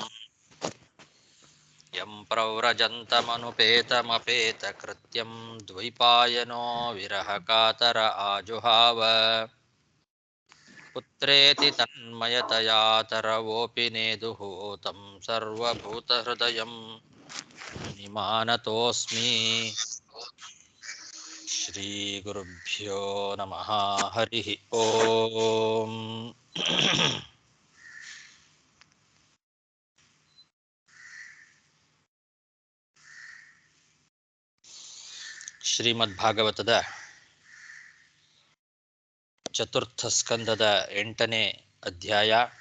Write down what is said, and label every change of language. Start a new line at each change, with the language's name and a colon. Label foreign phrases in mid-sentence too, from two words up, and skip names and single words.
Sanskrit: ಯಂ ಪ್ರವ್ರಜन्तಮನುಪೇತಮಪೇತಕೃತ್ಯಂ ದ್ವೈಪಾಯನೋ ವಿರಹಕಾತರ ಆಜುಹಾವ ಪುತ್ರೇತಿ ತನ್ಮಯತಯಾ ತರವೋಪಿ ನೇದುಃ तं ಸರ್ವಭೂತಹೃದಯಂ ನಿಮಾನತೋಸ್ಮಿ. ಶ್ರೀಗುರುಭ್ಯೋ ನಮಃ. ಹರಿ ಓಂ.
Kannada: ಶ್ರೀಮದ್ಭಾಗವತದ ಚತುರ್ಥ ಸ್ಕಂದದ 8ನೇ ಅಧ್ಯಾಯ.